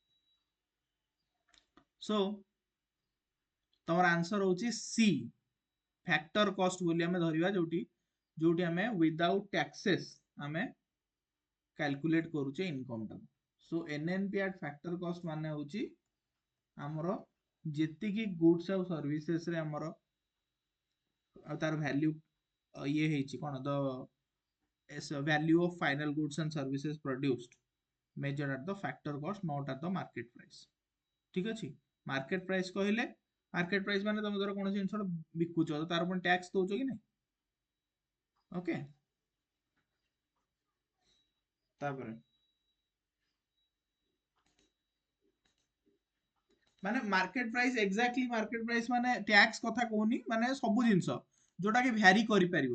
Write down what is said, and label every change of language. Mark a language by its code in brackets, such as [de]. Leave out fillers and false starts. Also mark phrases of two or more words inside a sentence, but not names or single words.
[or] ସୋ ତମର ଆନ୍ସର ହଉଛି ସି [en] factor cost [or] ବୋଲି ଆମେ ଧରିବା ଯୋଉଠି ଆମେ [en] without taxes [or] ଆମେ କ୍ୟାଲକୁଲେଟ କରୁଛେ ଇନକମ୍ ଟାକୁ. ସୋ [en] NNP at factor cost [or] ମାନେ ହଉଛି ଆମର ଯେତିକି ଗୁଡ୍ସ ଆଉ ସର୍ଭିସେସ୍ ରେ ଆମର ଆଉ ତାର ଭ୍ୟାଲ୍ୟୁ ଇଏ ହେଇଛି କଣ ଦ [en] value of final goods and services produced measured at the factor cost, not at the market price. [or] ଠିକ ଅଛି? [en] market price [or] କହିଲେ [en] market price [or] ମାନେ ତମେ ଧର କୌଣସି ଜିନିଷ ବିକୁଛ ତ ତାର ପୁଣି ଟ୍ୟାକ୍ସ ଦଉଛ କି ନାହିଁ? ଓକେ, ତାପରେ ମାନେ [en] market price, exactly market price [or] ମାନେ ଟ୍ୟାକ୍ସ କଥା କହୁନି, ମାନେ ସବୁ ଜିନିଷ ଯୋଉଟା କି ଭ୍ୟାରି କରିପାରିବ।